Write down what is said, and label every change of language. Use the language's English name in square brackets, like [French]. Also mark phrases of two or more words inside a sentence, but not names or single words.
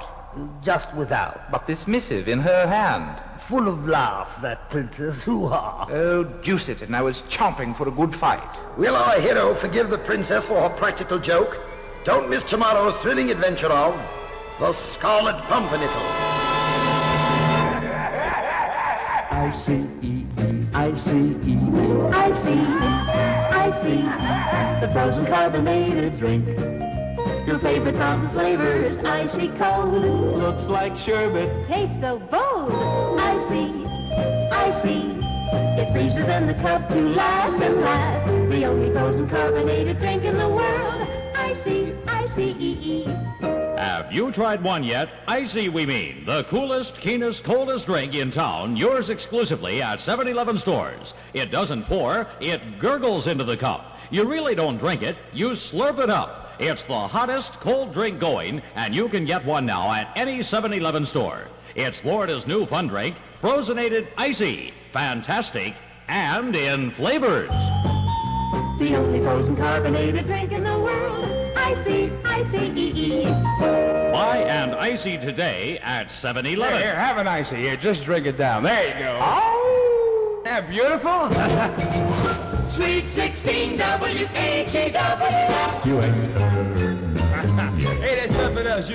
[English] Just without. But this missive in her hand. Full of laughs, that princess. Hoo-ha. Oh, deuce it, and I was chomping for a good fight. Will our hero forgive the princess for her practical joke? Don't miss tomorrow's thrilling adventure of the Scarlet Pumpernickel. I-C-E-E, I-C-E-E, I-C, the frozen carbonated drink. Your favorite fountain flavor is icy cold. Looks like sherbet. Tastes so bold. Icy, it freezes in the cup to last and last. The only frozen carbonated drink in the world. I-C-E-E. Have you tried one yet? Icy, we mean. The coolest, keenest, coldest drink in town, yours exclusively at 7-Eleven stores. It doesn't pour, it gurgles into the cup. You really don't drink it, you slurp it up. It's the hottest cold drink going, and you can get one now at any 7-Eleven store. It's Florida's new fun drink, Frozenated Icy. Fantastic, and in flavors. The only frozen carbonated drink in the world. I-C-E-E. Buy an Icy today at 7-Eleven. Here, have an icy here. Just drink it down. There you go. Oh! Isn't that beautiful? Sweet 16 W-H-E-W. You ain't heard nothing yet. Hey, that's something else.